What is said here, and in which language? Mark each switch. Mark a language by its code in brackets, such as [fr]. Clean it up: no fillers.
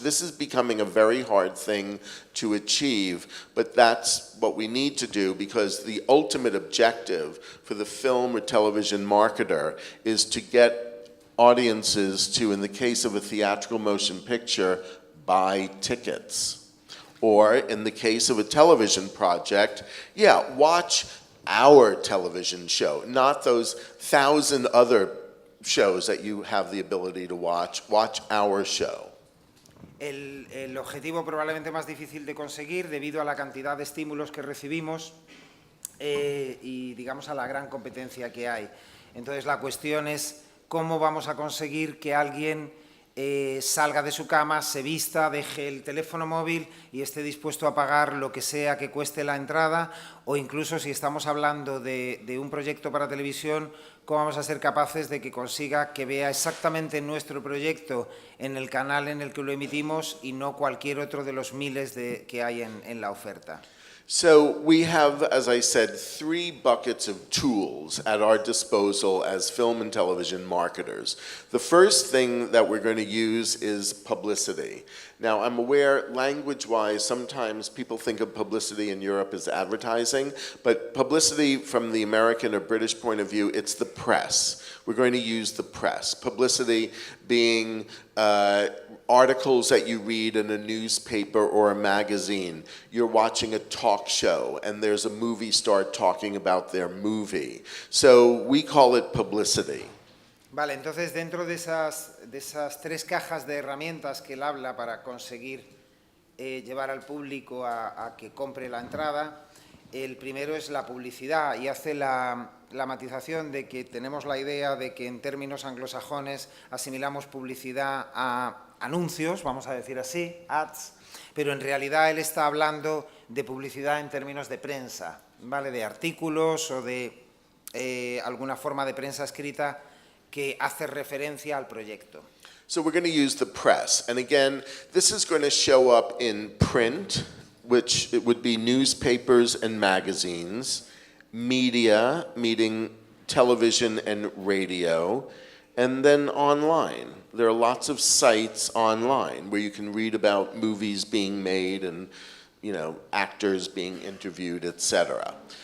[en] This is becoming a very hard thing to achieve, but that's what we need to do, because the ultimate objective for the film or television marketer is to get audiences to, in the case of a theatrical motion picture, buy tickets. Or in the case of a television project, watch our television show, not those 1,000 other shows that you have the ability to watch. Watch our show. [es] El objetivo probablemente más difícil de conseguir, debido a la cantidad de estímulos que recibimos y digamos a la gran competencia que hay. Entonces la cuestión es cómo vamos a conseguir que alguien salga de su cama, se vista, deje el teléfono móvil y esté dispuesto a pagar lo que sea que cueste la entrada, o incluso si estamos hablando de un proyecto para televisión, cómo vamos a ser capaces de que consiga que vea exactamente nuestro proyecto en el canal en el que lo emitimos y no cualquier otro de los miles que hay en la oferta. [en] So we have, as I said, 3 buckets of tools at our disposal as film and television marketers. The first thing that we're going to use is publicity. Now, I'm aware, language-wise, sometimes people think of publicity in Europe as advertising, but publicity from the American or British point of view, it's the press. We're going to use the press. Publicity being articles that you read in a newspaper or a magazine. You're watching a talk show and there's a movie star talking about their movie. So we call it publicity. [es] Vale, entonces dentro de esas 3 cajas de herramientas que él habla para conseguir llevar al público a que compre la entrada, el primero es la publicidad, y hace la matización de que tenemos la idea de que en términos anglosajones asimilamos publicidad a anuncios, vamos a decir así, ads, pero en realidad él está hablando de publicidad en términos de prensa, ¿vale? De artículos o de alguna forma de prensa escrita que hace referencia al proyecto. [en] So we're going to use the press. And again, this is going to show up in print, which it would be newspapers and magazines, media, meaning television and radio, and then online. There are lots of sites online where you can read about movies being made and, actors being interviewed, etc.